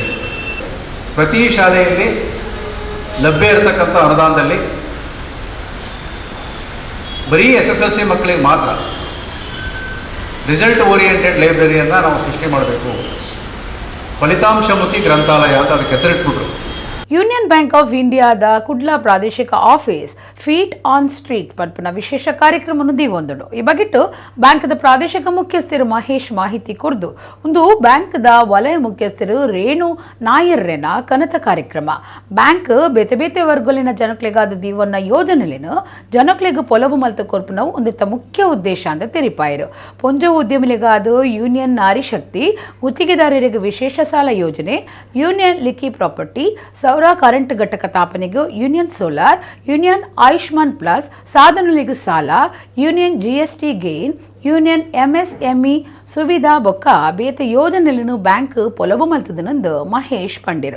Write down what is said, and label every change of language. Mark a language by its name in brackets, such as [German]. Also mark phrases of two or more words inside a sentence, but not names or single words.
[Kannada] ಪ್ರತಿ ಶಾಲೆಯಲ್ಲಿ ಲಭ್ಯ ಇರತಕ್ಕಂಥ ಅನುದಾನದಲ್ಲಿ ಬರೀ SSLC ಮಕ್ಕಳಿಗೆ ಮಾತ್ರ [English] result oriented [Kannada] ಲೈಬ್ರರಿಯನ್ನು ನಾವು ಸೃಷ್ಟಿ ಮಾಡಬೇಕು. ಫಲಿತಾಂಶಮುಖಿ ಗ್ರಂಥಾಲಯ ಅಂತ ಅದಕ್ಕೆ ಹೆಸರಿಟ್ಬಿಟ್ರು. [Tulu] ಯೂನಿಯನ್ ಬ್ಯಾಂಕ್ ಆಫ್ ಇಂಡಿಯಾದ ಕುಡ್ಲಾ ಪ್ರಾದೇಶಿಕ ಆಫೀಸ್ ಫೀಟ್ ಆನ್ ಸ್ಟ್ರೀಟ್ ಪನ್ಪುನ ವಿಶೇಷ ಕಾರ್ಯಕ್ರಮವನ್ನು ದಿಗೊಂದುಂಡು. ಈ ಬಗೆಟ್ಟು ಬ್ಯಾಂಕ್ದ ಪ್ರಾದೇಶಿಕ ಮುಖ್ಯಸ್ಥರು ಮಹೇಶ್ ಮಾಹಿತಿ ಕೊರ್ದು ಒಂದು ಬ್ಯಾಂಕ್ದ ವಲಯ ಮುಖ್ಯಸ್ಥರು ರೇಣು ನಾಯರ್ರೆನ ಕನತ ಕಾರ್ಯಕ್ರಮ ಬ್ಯಾಂಕ್ ಬೇತೆ ಬೇತೆ ವರ್ಗಲಿನ ಜನಕ್ಲೆಗಾದ ದೀವನ್ನ ಯೋಜನೆಲೇನು ಜನಕ್ಲೆಗ್ ಪೊಲವು ಮಲ್ತ ಕೊರ್ಪುನ ಒಂದಿತ್ತ ಮುಖ್ಯ ಉದ್ದೇಶ ಅಂತ ತೆರಿಪಾಯರು. ಪೊಂಜ ಉದ್ಯಮಿಗಳಿಗಾದ ಯೂನಿಯನ್ ನಾರಿ ಶಕ್ತಿ ಗುತ್ತಿಗೆದಾರರಿಗೆ ವಿಶೇಷ ಸಾಲ ಯೋಜನೆ, ಯೂನಿಯನ್ ಲಿಕ್ಕಿ ಪ್ರಾಪರ್ಟಿ, ಸೌರ ಕರೆಂಟ್ ಘಟಕ ಸ್ಥಾಪನೆಗೆ ಯೂನಿಯನ್ ಸೋಲಾರ್, ಯೂನಿಯನ್ ಆಯುಷ್ಮಾನ್ ಪ್ಲಸ್ ಸಾಧನಗಳಿಗೆ ಸಾಲ, ಯೂನಿಯನ್ GST ಗೇನ್, ಯೂನಿಯನ್ MSME ಸುವಿಧಾ ಬೊಕ್ಕ ಬೇತೆ ಯೋಜನೆಗಳನ್ನು ಬ್ಯಾಂಕ್ ಪೊಲವು ಮಲ್ತದನಂದು ಮಹೇಶ್ ಪಂಡಿರು.